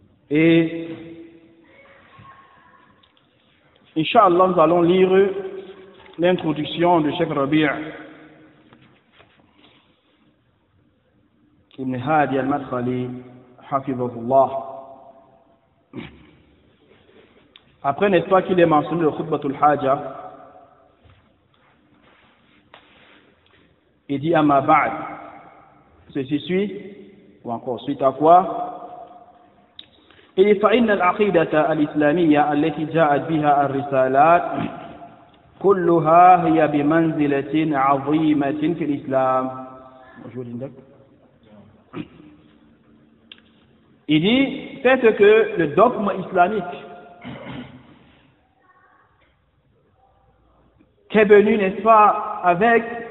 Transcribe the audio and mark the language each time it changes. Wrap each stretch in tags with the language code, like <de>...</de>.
<fr>Et Inch'Allah, nous allons lire l'introduction de Cheikh Rabi' ibn Hadi al-Madkhali hafizahullah. Après, n'est-ce pas qu'il est mentionné le Khutbatul Haja, il dit Amma ba'd, ceci suit, ou encore suite à quoi?</fr> <ar>فإن العقيدة الإسلامية التي جاءت بها الرسالات كلها هي بمنزلة عظيمة في الإسلام. موجود عندك؟</ar> <fr>Il dit, c'est que le dogme islamique qui est venu, n'est-ce pas, avec</fr>